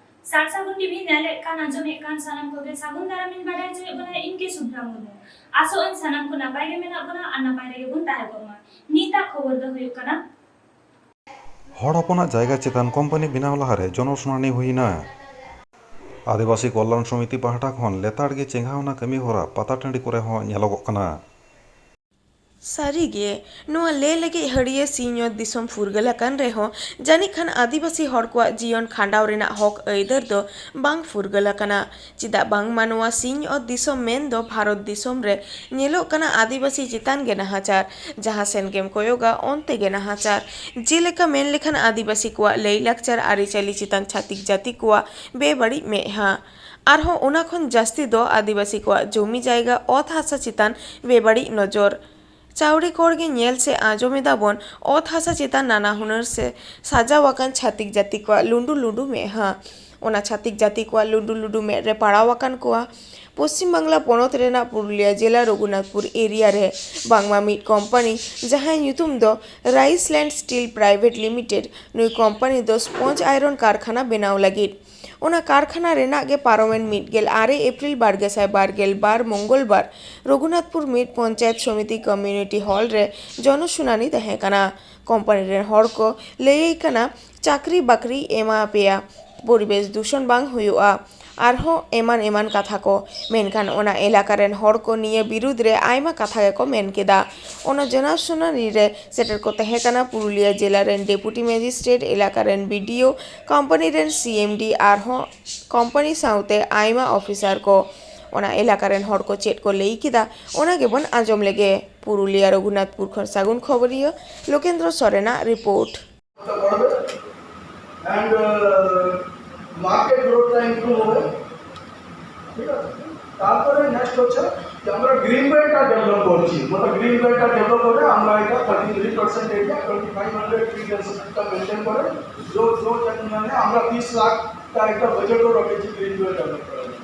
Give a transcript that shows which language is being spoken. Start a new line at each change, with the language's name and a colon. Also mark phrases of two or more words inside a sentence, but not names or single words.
Santali: सार सागुन टीवी नेले कान आंजमे कान सानाम कोगे सागुन दारामिन बाडाय जे बना इनके सुब्रा मुनो आसो इन सानाम को नापाय गे मेना बना आ नापाय गे बुन ताहे बमा नीता खबर दो हुयु कना हर अपना जायगा चेतान कोम्पानी बेनाव लाहारे जनशुनानी हुईना आदिवासी कल्याण समिति पाहटा खन लेताड़गे चेंघावना कमी हरा पाता टाँडी करे हों नेलोगोग कना सारिगे नोआ ले लगे हड़िये सीनियत दिसम फुरगलाकान रेहो जानी खान आदिवासी हर को जीवन खांडाव रेना हक ऐदर दो बांग फुरगलाकाना चिदा बांग मानवा सीनियत दिसम मेन दो भारत दिसम रे नेलो कना आदिवासी चितान गे नाहाचार जहां सेन गेम कोयोगा ओनते गे नाहाचार जेलेका मेन लेखान आदिवासी को लई लाकचार आरिचाली चितान छातिक जाति को बेबाड़ी मेहा आरहों ओना खन जास्ती दो आदिवासी को जमी जायगा अत हासा चितान बेबाड़ी नजर चाउड़ी कोड़गे नेल से आजोमेदा बन अत हासा चितान नाना हुनर से साजावाकान छातिक जाति को लुंडू लुंडू मेहा ओना छातिक जाति को लुंडू लुंडू में रे पाड़ावाकान को पश्चिम बांगला पनत रेना पुरुलिया जिला रघुनाथपुर एरिया रे बांगमा मिट कंपनी जहां ᱧᱩᱛᱩᱢ दो राइसलैंड स्टील प्राइवेट लिमिटेड नुई कंपनी दो
English: sponge iron
Santali: कारखाना बनाव लगित ओना कारखाना रेना गे पारोमेन मिटगेल 8 एप्रिल 2022 मंगलवार रघुनाथपुर मिट पंचायत समिति
English: community hall
Santali: रे जनशुनानी तहे कना कंपनी रे हर को लेई कना चाकरी बाकरी एमा पेया परिवेश दूषण बांग हुयुआ आरहों एमान एमान कथा को मेनखान ओना एलाका रेन हर को निये बिरुद्ध रे आयमा कथा गे को मेन केदा ओना जनशुनानी रे सेटर को तहे कना पुरुलिया जिला रेन
English: deputy magistrate
Santali: एलाका रेन बीडीओ कंपनी रेन सीएमडी आरहों कंपनी साउते आयमा ऑफिसर को ओना एलाका रेन हर को चेट को लेई केदा ओना गेबन आजम लेगे पुरुलिया रघुनाथपुर खन सागुन खबरिया लोकेंद्र सरेना रिपोर्ट
English: market growth improve
Bangla: হবে ঠিক আছে তারপরে নেক্সট হচ্ছে যে আমরা
English: green belt develop
Bangla: করছি মানে
English: green belt develop
Bangla: করে আমরা এটা 33% এরিয়া 2500
English: tree density maintain
Bangla: করে जो মানে আমরা 30 লাখ টাকা একটা বাজেটও রেখেছি
English: green belt develop
Bangla: করার জন্য